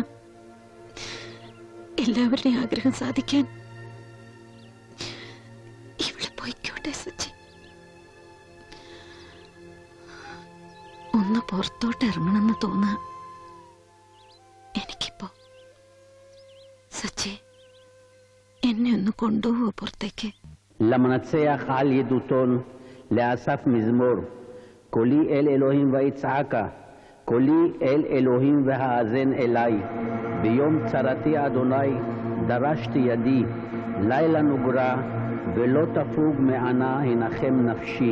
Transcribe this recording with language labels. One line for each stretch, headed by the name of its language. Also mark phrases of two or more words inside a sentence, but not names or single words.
Malayalam: എല്ലാവരുടെയും ആഗ്രഹം സാധിക്കാൻ ഇവള് പൊയ്ക്കോട്ടെ സച്ചി. ഒന്ന് പുറത്തോട്ട് ഇറങ്ങണമെന്ന് തോന്നാ എനിക്കിപ്പോ. സച്ചി, എന്നെ ഒന്ന് കൊണ്ടുപോവോ പുറത്തേക്ക്?
Hebrew: למנצח על ידותון, לאסף מזמור, קולי אל אלוהים ויצעקה, קולי אל אלוהים והאזן אליי. ביום צרתי אדוני דרשתי ידי, לילה נוגרה ולא תפוג מענה הנחם נפשי.